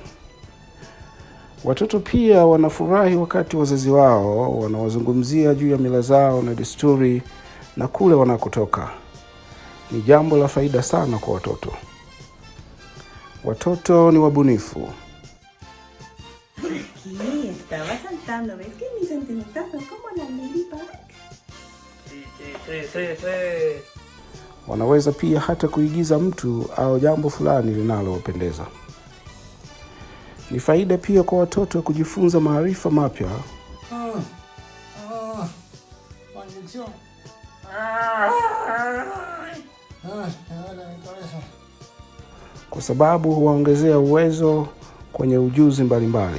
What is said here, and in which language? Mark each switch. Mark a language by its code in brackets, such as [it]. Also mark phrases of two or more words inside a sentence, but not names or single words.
[sw] Watoto pia wanafurahi wakati wazazi wao wanawazungumzia juu ya mila zao na desturi na kule wanakotoka. Ni jambo la faida sana kwa watoto. Watoto ni wabunifu. [es] Aquí estaba saltando, ¿ves que mis antenitas son como la ladybug? Sí. [sw] Wanaweza pia hata kuigiza mtu au jambo fulani linalowapendeza. Ni faida pia kwa watoto kujifunza maarifa mapya. Kwa sababu huwaongezea uwezo kwenye ujuzi mbalimbali.